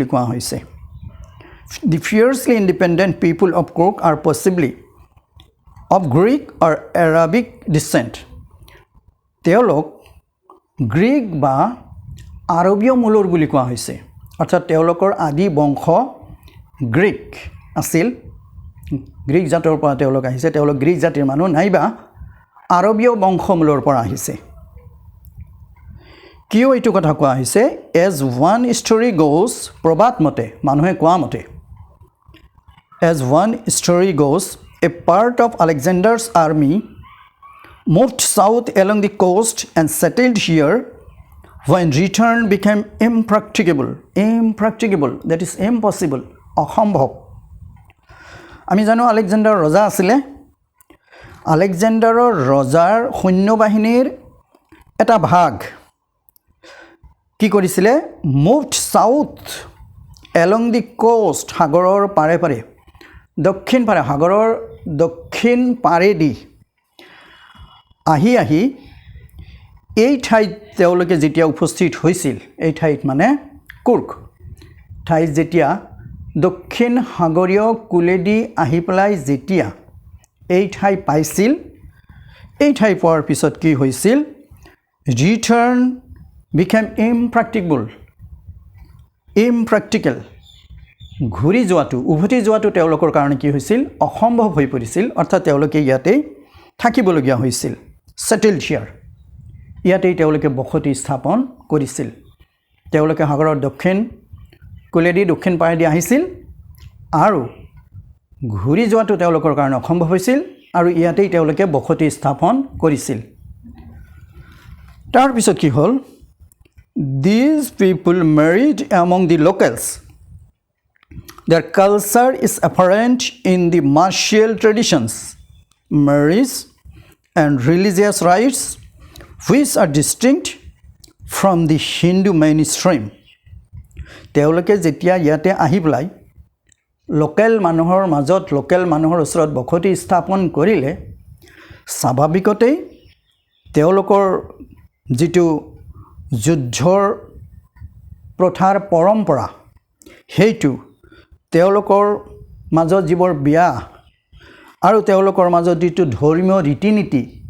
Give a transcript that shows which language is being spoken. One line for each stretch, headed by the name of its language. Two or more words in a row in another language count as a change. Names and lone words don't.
Assamese: কোৱা হৈছে
English: the fiercely independent people of Coorg are possibly of Greek or Arabic descent
Assamese: তেওঁলোক গ্ৰীক বা আৰবীয় মূলৰ বুলি কোৱা হৈছে অৰ্থাৎ তেওঁলোকৰ আদি বংশ গ্ৰীক আছিল গ্ৰীক জাতৰ পৰা তেওঁলোক আহিছে তেওঁলোক গ্ৰীক জাতিৰ মানুহ নাইবা আৰবীয় বংশমূলৰ পৰা আহিছে কিয় এইটো কথা কোৱা হৈছে
English: as one story goes
Assamese: প্ৰবাদ মতে মানুহে কোৱা মতে
English: as one story goes a part of Alexander's army moved south along the coast and settled here when return became impracticable that is impossible
Assamese: অসম্ভৱ আমি জানো আলেকজেণ্ডাৰ ৰজা আছিলে আলেকজেণ্ডাৰৰ ৰজাৰ সৈন্যবাহিনীৰ এটা ভাগ কি কৰিছিলে
English: moved south along the coast
Assamese: সাগৰৰ পাৰে পাৰে দক্ষিণ পাৰে সাগৰৰ দক্ষিণ পাৰেদি আহি এই ঠাইত তেওঁলোকে যেতিয়া উপস্থিত হৈছিল এই ঠাইত মানে কুৰ্গ ঠাইত যেতিয়া দক্ষিণ সাগৰীয় কুলেদি আহি পেলাই যেতিয়া এই ঠাই পাইছিল এই ঠাই পোৱাৰ পিছত কি হৈছিল
English: return became
Assamese: ইমপ্ৰেক্টিকেল ঘূৰি যোৱাটো উভতি যোৱাটো তেওঁলোকৰ কাৰণে কি হৈছিল অসম্ভৱ হৈ পৰিছিল অৰ্থাৎ তেওঁলোকে ইয়াতেই থাকিবলগীয়া হৈছিল
English: settled here
Assamese: ইয়াতেই তেওঁলোকে বসতি স্থাপন কৰিছিল তেওঁলোকে সাগৰৰ দক্ষিণ কুলেদি দক্ষিণ পাৰেদি আহিছিল আৰু ঘূৰি যোৱাটো তেওঁলোকৰ কাৰণে অসম্ভৱ হৈছিল আৰু ইয়াতেই তেওঁলোকে বসতি স্থাপন কৰিছিল তাৰ পিছত কি হ'ল
English: these people married among the locals their culture is apparent in the martial traditions marriage and religious rites
Assamese: which are distinct from the Hindu mainstream তেওঁলোকে যেতিয়া ইয়াতে আহি পেলাই লোকেল মানুহৰ মাজত লোকেল মানুহৰ ওচৰত বসতি স্থাপন কৰিলে স্বাভাৱিকতেই তেওঁলোকৰ যিটো যুদ্ধৰ প্ৰথাৰ পৰম্পৰা সেইটো তেওঁলোকৰ মাজত যিবোৰ বিয়া আৰু তেওঁলোকৰ মাজত যিটো ধৰ্মীয় ৰীতি নীতি